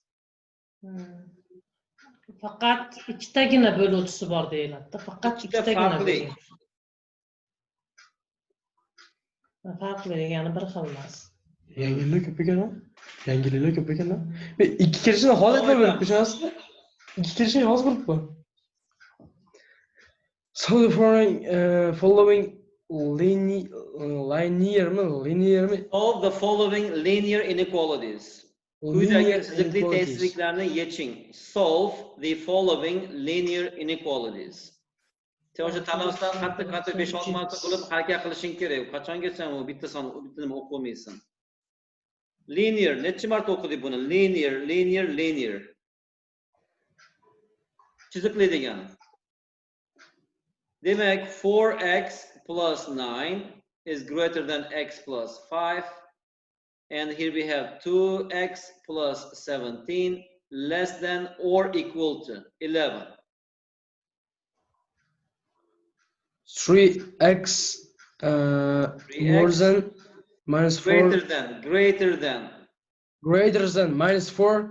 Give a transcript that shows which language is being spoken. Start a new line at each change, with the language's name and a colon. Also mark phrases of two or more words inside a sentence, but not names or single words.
Uzbek: Faqat ikkitagina bo'luvchisi bor deyiladi. Faqat ikkitagina farqli. Farqli degani bir xil emas. Yangiliklar ko'p ekan. Yangiliklar ko'p ekan. Men ikki kirishni hozir bilib ko'rishasiz. Ikki kirishni hozir bilibman.
English: So the following linear Solve the following linear inequalities.
Uzbek: Quyidagi chiziqli tengsizliklarni yeching.
English: Solve the following linear inequalities.
Uzbek: O'sha tanlovdan qattiq 5-6 marta qilib harakat qilishing kerak. Qachongacha u bitta son, bitta nima o'qib olmaysan. Linear, necha marta o'qidik buni? Linear. Chiziqli degani.
English: Demak, 4x plus 9 is greater than x plus 5. And here we have 2x plus 17 less than or equal to 11. 3x more than minus 4 greater than minus 4